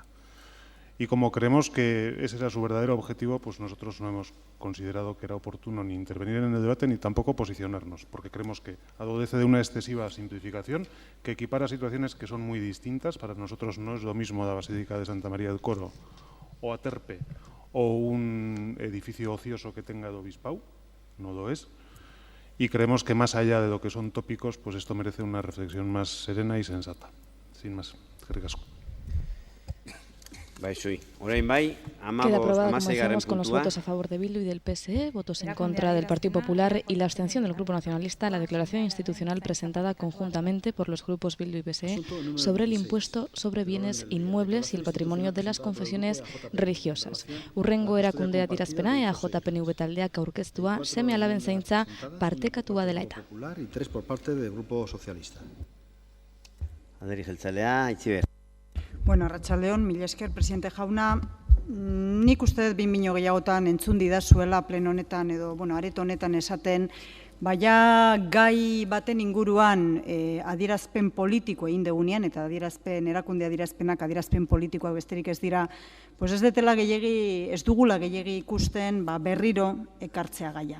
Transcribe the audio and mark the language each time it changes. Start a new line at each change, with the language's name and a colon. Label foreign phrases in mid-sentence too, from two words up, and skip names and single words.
Spanish: Y como creemos que ese era su verdadero objetivo, pues nosotros no hemos considerado que era oportuno ni intervenir en el debate ni tampoco posicionarnos, porque creemos que adolece de una excesiva simplificación que equipara situaciones que son muy distintas. Para nosotros no es lo mismo la Basílica de Santa María del Coro o Aterpe o un edificio ocioso que tenga el Obispau, no lo es. Y creemos que más allá de lo que son tópicos, pues esto merece una reflexión más serena y sensata. Sin más,
Basque: eskerrik asko.
Spanish: Queda aprobada, como decíamos, con los votos a favor de Bildu y del PSE, votos en contra del Partido Popular y la abstención del Grupo Nacionalista, la declaración institucional presentada conjuntamente por los grupos Bildu y PSE sobre el impuesto sobre bienes inmuebles y el patrimonio de las confesiones religiosas.
Basque: Urrengo erakundea adierazpena EAJ-PNV taldeak aurkeztua, seme-alaben zaintza partekatua dela eta.
Spanish: Y 3 por parte del Grupo Socialista.
Basque: Alderdi jeltzalea, Itziber. Bueno, arratsaldeon, mila esker, presidente jauna, nik uste dut behin gehiagotan entzun didazuela pleno honetan edo, areto honetan esaten, baina gai baten inguruan adierazpen politiko egin degunean, eta erakunde adierazpenak adierazpen politikoak besterik ez dira, pues ez dugula gehiegi ikusten berriro ekartzea gaia.